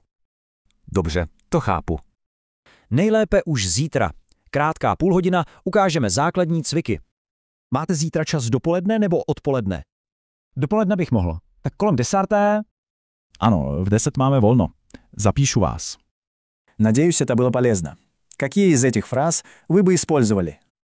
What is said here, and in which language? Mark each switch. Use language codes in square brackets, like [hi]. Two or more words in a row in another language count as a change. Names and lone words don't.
[cs] Dobře, to chápu. Nejlépe už zítra. Krátká půlhodina, ukážeme základní cviky. Máte zítra čas dopoledne nebo odpoledne? Dopoledne bych mohl. Tak kolem 10. Ano, v 10 máme volno. Zapíšu vás. [ru] Надеюсь, это было полезно. Какие из этих фраз вы бы использовали?